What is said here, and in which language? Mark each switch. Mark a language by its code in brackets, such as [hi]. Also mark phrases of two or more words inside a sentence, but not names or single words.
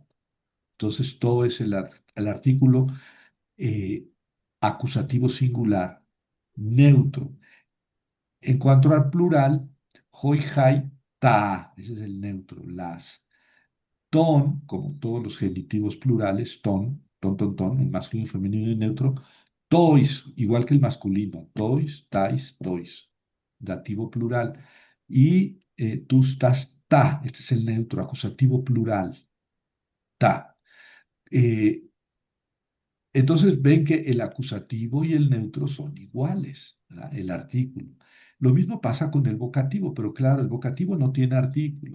[es] Entonces, to es el artículo eh, acusativo singular, neutro. En cuanto al plural, [el] οἱ, αἱ, τά, [es] ese es el neutro, las. Ton, como todos los genitivos plurales, ton, en masculino, femenino y neutro. Tois, igual que el masculino, [el] τοῖς, ταῖς, τοῖς, [es] dativo plural. Y [el] τούς, τάς, τά, [es] este es el neutro, acusativo plural, ta. Eh, Entonces ven que el acusativo y el neutro son iguales, ¿verdad? El artículo. Lo mismo pasa con el vocativo, pero claro, el vocativo no tiene artículo.